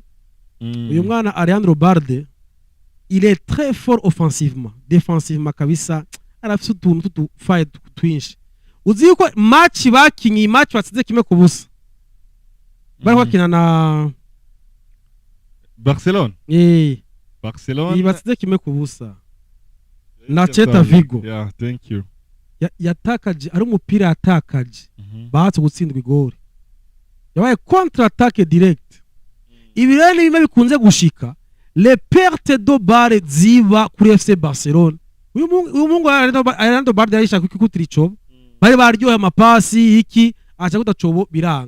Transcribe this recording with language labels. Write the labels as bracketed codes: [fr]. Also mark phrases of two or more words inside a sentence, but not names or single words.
[rn] Uyu mwana Alejandro Balde [fr] il est très fort offensivement, défensivement [rn] kabisa arafite utuntu tutufaye twinshi. Uzi yuko match bakinyi match batsinze kimwe ku busa bari bakina na Barcelona. Barcelona batsinze kimwe ku busa na Celta Vigo. [en] Yeah, thank you. [rn] Yatakaje ari umupira yatakaje bahatse gutsindwa igori, yabaye [fr] contre attaque direct. [rn] Ibi rero bimwe bikunze gushika [fr] les pertes de balle [rn] ziba kuri FC Barcelona. Uyu mungu Alejandro Balde yarishaka kwikutira icobo, bari baryoha amapasi iki acha kudacobo biranga.